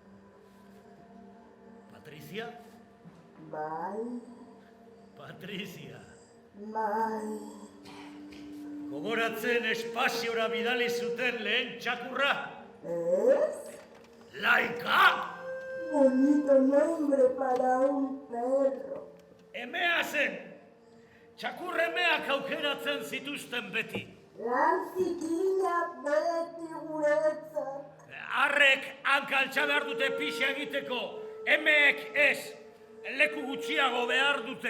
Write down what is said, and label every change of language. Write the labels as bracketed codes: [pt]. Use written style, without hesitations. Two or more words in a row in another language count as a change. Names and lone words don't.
[eu] Patricia? Bai, Patricia. bai. Gogoratzen espaziora bidali zuten lehen txakurra? ¿Es? Laika! [es] Bonito nombre para un perro. [eu] Emea zen! Txakur emeak aukeratzen zituzten beti. Lan zikina beti guretzat. Arrek hankaltza behar dute pixa egiteko, emeek ez, leku gutxiago behar dute.